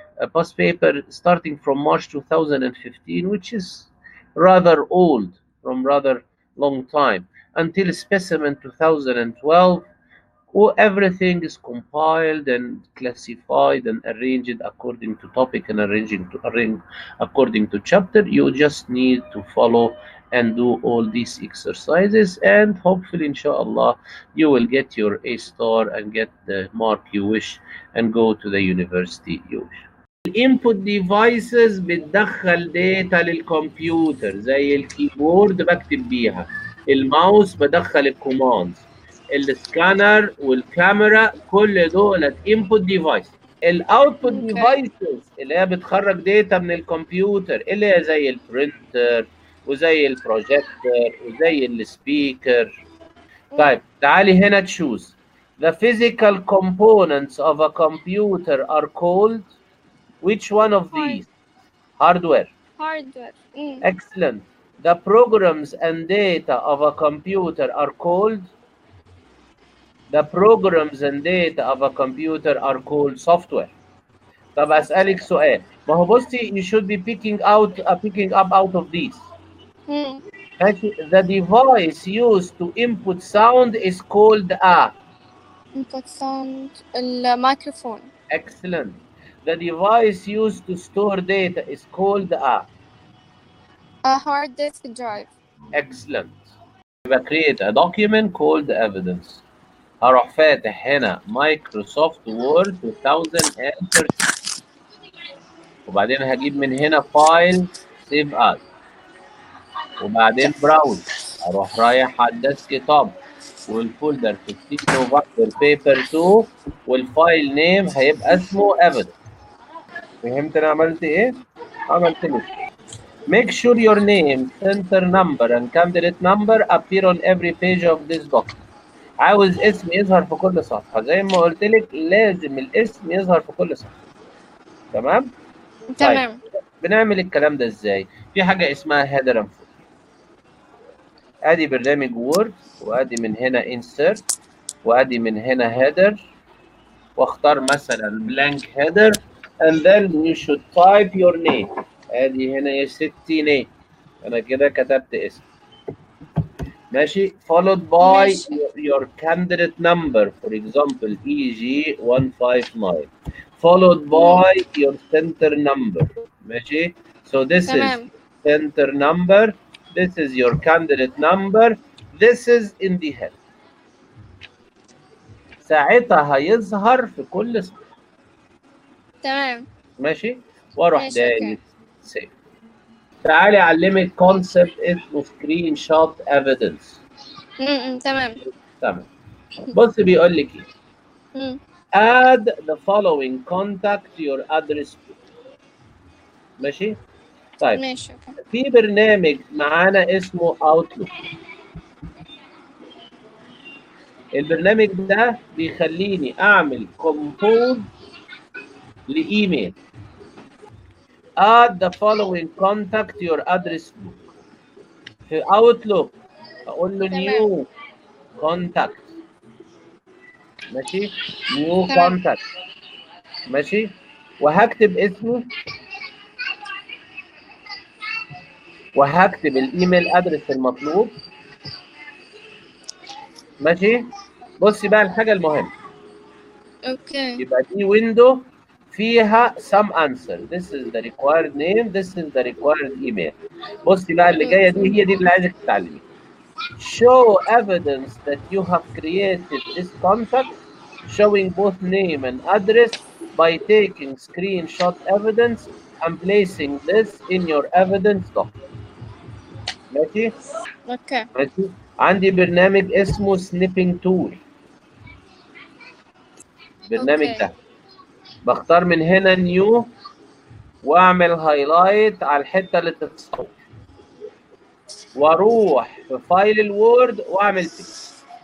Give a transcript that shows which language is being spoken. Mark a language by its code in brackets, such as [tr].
[en] A past paper starting from March 2015, which is rather old, from rather long time, until specimen 2012, everything is compiled and classified and arranged according to topic and arrange according to chapter. You just need to follow and do all these exercises, and hopefully inshallah you will get your A star and get the mark you wish and go to the university you wish. [ar] الانبوت ديفايسز بتدخل داتا للكمبيوتر، زي الكيبورد بكتب بيها، الماوس بدخل الكوماندز، السكانر والكاميرا، كل دولت انبوت ديفايس. الاوتبوت ديفايسز اللي هي بتخرج داتا من الكمبيوتر، اللي هي زي البرينتر وزي البروجيكتور وزي السبيكر. طيب تعالي هنا تشوز. [en] The physical components of a computer are called which one of these? Hardware. Hardware. Excellent. The programs and data of a computer are called? The programs and data of a computer are called software. [ar] طب أسألك سؤال. ما هو بصي, [en] you should be picking up out of these. [ar] ماشي. [en] The device used to input sound is called a? Input sound. الميكروفون. Excellent. The device used to store data is called a? A hard disk drive. Excellent. [ar] يبقى [en] create a document called evidence. [ar] هروح فاتح هنا مايكروسوفت وورد 2013، وبعدين هجيب من هنا فايل سيف از، وبعدين براوز، اروح رايح على الديسك توب والفولدر 15 نوفمبر بيبر 2، والفايل نيم هيبقى اسمه evidence. فهمت انا عملت ايه؟ عملت لك [en] make sure your name, center number and candidate number appear on every page of this document. [ar] عاوز اسم يظهر في كل صفحة، زي ما قلت لك لازم الاسم يظهر في كل صفحة. تمام؟ تمام. طيب بنعمل الكلام ده ازاي؟ في حاجة اسمها [en] header and footer. [ar] ادي برنامج وورد، وادي من هنا insert، وادي من هنا header، واختار مثلا [en] blank header and then you should type your name. [ar] ادي هنا يا ستي name، انا كده كتبت اسم. ماشي. [en] followed by your candidate number, for example EG159, followed by your center number. [ar] ماشي. [en] so this is center number, this is your candidate number, this is in the head. [ar] ساعتها هيظهر في كل صفحة. تمام. ماشي. واروح دايس سيف. تعالي اعلمك كونسبت اسمه سكرين شوت ايفيدنس. تمام. تمام. بص بيقول لك ايه. [en] add the following contact to your address book. [ar] ماشي. طيب ماشي. في برنامج معانا اسمه اوتلوك. البرنامج ده بيخليني اعمل كومبوز لايميل. add the following contact to your address book. في اوتلوك اقول له نيو كونتاكت. ماشي. نيو كونتاكت. ماشي. وهكتب اسمه وهكتب الايميل ادرس المطلوب. ماشي. بصي بقى الحاجه المهمه. اوكي. يبقى دي ويندو فيها [en] some answer. This is the required name, this is the required email. [ar] بصي بقى اللي جايه دي هي دي اللي عايزك تتعلمي. [en] show evidence that you have created this contact showing both name and address by taking screenshot evidence and placing this in your evidence document. [ar] ماشي؟ اوكي. ماشي. عندي برنامج اسمه سنيبنج تول. البرنامج ده بختار من هنا نيو واعمل هايلايت على الحته اللي تتصور، واروح في فايل الوورد واعمل بيست.